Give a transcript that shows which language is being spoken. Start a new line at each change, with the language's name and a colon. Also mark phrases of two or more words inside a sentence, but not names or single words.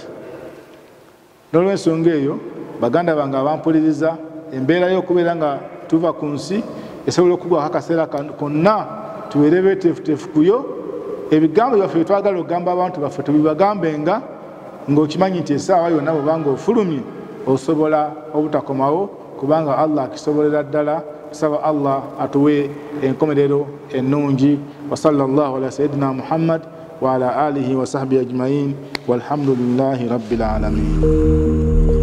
Ganda: N'olw'ensonga eyo baganda bange abampuliriza, embeera y'okubeera nga tuva ku nsi esobola okugwako akaseera konna tubeere beeteefuteefu kuyo. Ebigambo byaffe twagala okugamba abantu baffe tubibagambenga ng'okimanyi nti essaawa yonna bw'obanga ofulumye osobola obutakomawo kubanga Allah akisobolera ddala. Tusaba Allah atuwe enkomerero ennungi.
Arabic: وصلى الله على سيدنا محمد وعلى آله وصحبه أجمعين والحمد لله رب العالمين.